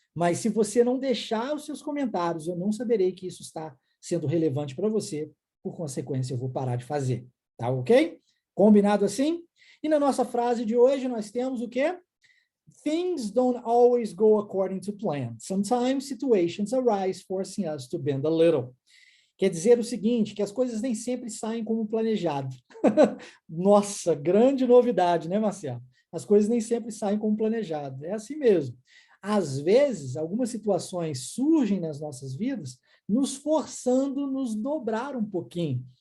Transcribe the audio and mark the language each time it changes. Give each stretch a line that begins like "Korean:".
Portuguese: Mas se você não deixar os seus comentários, eu não saberei que isso está sendo relevante para você, por consequência, eu vou parar de fazer, tá ok? Combinado assim? E na nossa frase de hoje, nós temos o quê?
English: Things don't always go according to plan. Sometimes situations arise forcing us to bend a little.
Portuguese: Quer dizer o seguinte, que as coisas nem sempre saem como planejado. Nossa, grande novidade, né, Marcelo? As coisas nem sempre saem como planejado. É assim mesmo. Às vezes, algumas situações surgem nas nossas vidas, nos forçando a nos dobrar um pouquinho.